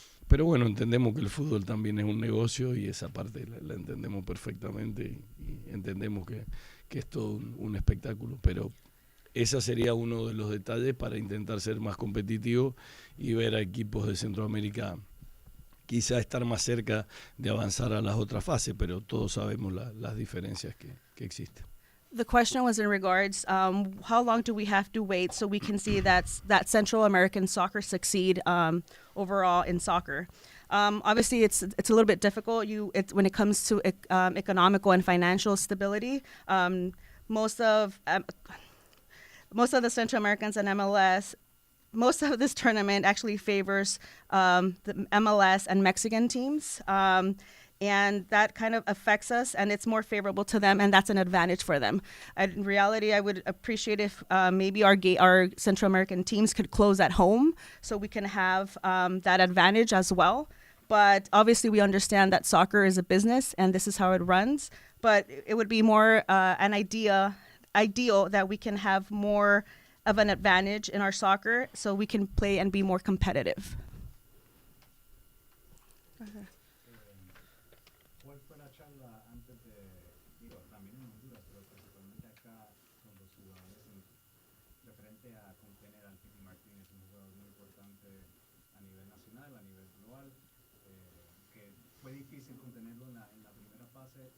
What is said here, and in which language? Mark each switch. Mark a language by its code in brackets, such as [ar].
[es] Pero bueno, entendemos que el fútbol también es un negocio y esa parte la entendemos perfectamente y entendemos que es todo un espectáculo. Pero ese sería uno de los detalles para intentar ser más competitivo y ver a equipos de Centroamérica quizá estar más cerca de avanzar a las otras fases, pero todos sabemos las diferencias que existen. [en] The question was in regards, how long do we have to wait so we can see that Central American soccer succeed overall in soccer? Obviously, it's a little bit difficult. When it comes to economical and financial stability, most of the Central Americans and MLS. Most of this tournament actually favors the MLS and Mexican teams, and that kind of affects us, and it's more favorable to them, and that's an advantage for them. In reality, I would appreciate if maybe our Central American teams could close at home so we can have that advantage as well. But obviously, we understand that soccer is a business and this is how it runs. But it would be more ideal that we can have more of an advantage in our soccer so we can play and be more competitive. [es] ¿Cuál fue la charla antes de, digo, también en Honduras, pero principalmente acá con los jugadores referente a contener al Piti Martínez, un jugador muy importante a nivel nacional, a nivel global, que fue difícil contenerlo en la primera fase?